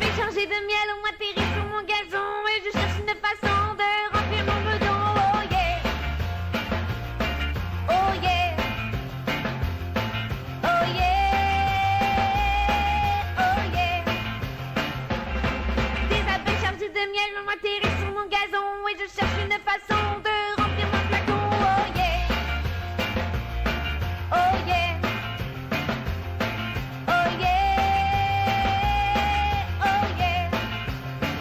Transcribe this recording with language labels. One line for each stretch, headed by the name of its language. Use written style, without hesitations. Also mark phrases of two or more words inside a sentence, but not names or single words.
French: chargées de miel ont atterri sur mon gazon et je cherche une façon de remplir mon bedon.
English: Oh yeah, oh yeah, oh yeah, oh yeah.
French: Des abeilles chargées de miel ont atterri sur mon gazon et je cherche une façon de remplir mon flacon.
English: Oh yeah, oh yeah, oh yeah, oh yeah.